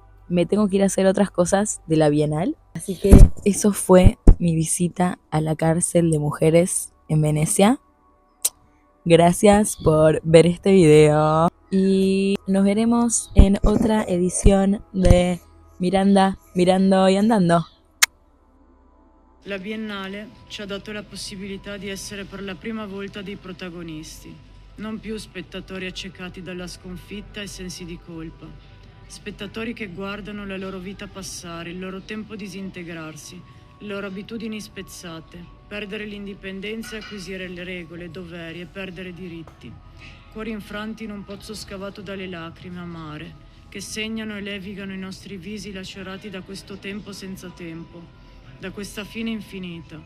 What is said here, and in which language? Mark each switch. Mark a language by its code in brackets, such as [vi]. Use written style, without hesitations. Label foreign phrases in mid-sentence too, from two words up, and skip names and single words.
[es] Me tengo que ir a hacer otras cosas de la Bienal. Así que eso fue mi visita a la cárcel de mujeres en Venecia. Gracias por ver este video y nos veremos en otra edición de Miranda, Mirando y Andando. [it] La Biennale ci ha dato la possibilità di essere per la prima volta dei protagonisti, non più spettatori accecati dalla sconfitta e sensi di colpa, spettatori che guardano la loro vita passare, il loro tempo disintegrarsi, le loro abitudini spezzate, perdere l'indipendenza e acquisire le regole, doveri e perdere diritti, cuori infranti in un pozzo scavato dalle lacrime amare, che segnano e levigano i nostri visi lacerati da questo tempo senza tempo, da questa fine infinita.